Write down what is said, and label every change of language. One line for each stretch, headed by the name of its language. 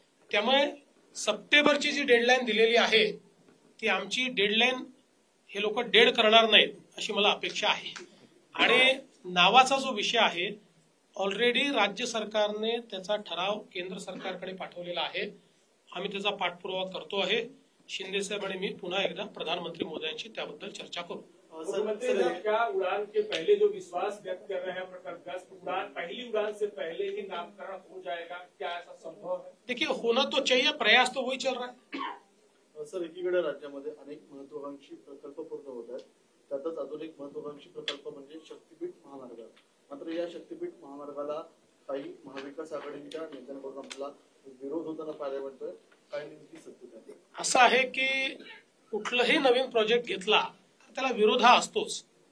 Marathi: त्यामुळे सप्टेंबरची जी डेडलाईन दिलेली आहे ती आमची डेडलाईन हे लोक डेड करणार नाहीत अशी मला अपेक्षा आहे. आणि नावाचा जो विषय आहे, ऑलरेडी राज्य सरकारने त्याचा ठराव केंद्र सरकारकडे पाठवलेला आहे. आम्ही त्याचा पाठपुरावा करतो आहे. शिंदे साहेब आणि मी पुन्हा एकदा प्रधानमंत्री मोदयांशी त्याबद्दल चर्चा करू.
Hindi: मुख्यमंत्री साहब, क्या उड़ान के पहले जो विश्वास व्यक्त कर रहे हैं प्रकल्पग्रस्त, उड़ान पहली उड़ान से पहले ही नामकरण हो जाएगा, क्या ऐसा संभव है? देखिए, होना तो चाहिए, प्रयास तो वही चल रहा है.
Marathi: सर, एकीकडे राज्यामध्ये अनेक महत्वाकांक्षी प्रकल्प पूर्ण होत आहेत. त्यातच अजून एक महत्वाकांक्षी प्रकल्प म्हणजे शक्तीपीठ महामार्ग. मात्र या शक्तीपीठ महामार्गाला काही महाविकास आघाडीच्या नेत्यांकडून आपल्याला विरोध होताना पाहायला मिळतोय. काय नेमकी सत्य आहे? असं आहे की कुठलंही नवीन प्रोजेक्ट घेतला तर त्याला विरोध हा असतोच.